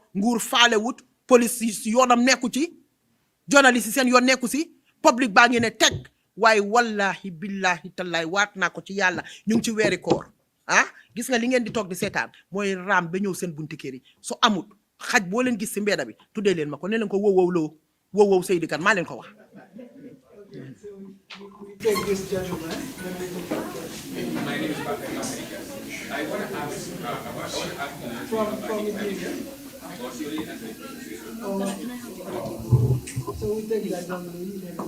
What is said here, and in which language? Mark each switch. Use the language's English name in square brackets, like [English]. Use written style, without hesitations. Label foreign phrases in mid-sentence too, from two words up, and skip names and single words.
[Wolof] nguur faalewut, police yi yoonam nekku ci, journaliste yi seen yoon nekku si, public baa ngi ne teg. waaye wallahi billahi tallahi waat naa ko ci yàlla ñu ngi ci weeri koor gis nga li ngeen di toog di seetaan mooy raam ba ñëw seen bunti kër yi. so amut xaj boo leen gis si mbedda bi tuddee leen ma ko, ne leen ko wow loo wow Seydi Kan maa leen ko wax. [English] Take this gentleman. My name is Patrick America. I want to ask From India. So we take that gentleman.